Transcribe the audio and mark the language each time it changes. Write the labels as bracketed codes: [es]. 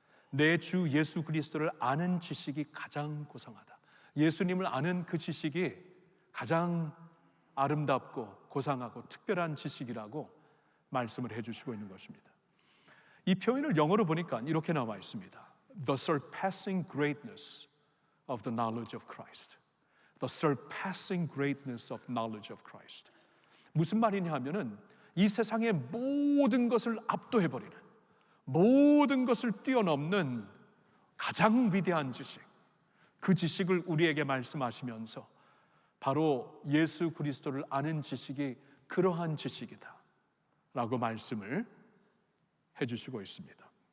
[ko] 내 주 예수 그리스도를 아는 지식이 가장 고상하다. 예수님을 아는 그 지식이 가장 아름답고 고상하고 특별한 지식이라고 말씀을 해주시고 있는 것입니다. 이 표현을 영어로 보니까 이렇게 나와 있습니다. [en] The surpassing greatness of the knowledge of Christ. The surpassing greatness of knowledge of Christ. [ko] 무슨 말이냐 하면은 이 세상의 모든 것을 압도해버리는, 모든 것을 뛰어넘는 가장 위대한 지식, 그 지식을 우리에게 말씀하시면서 바로 예수 그리스도를 아는 지식이 그러한 지식이다 라고 말씀을 해주시고 있습니다.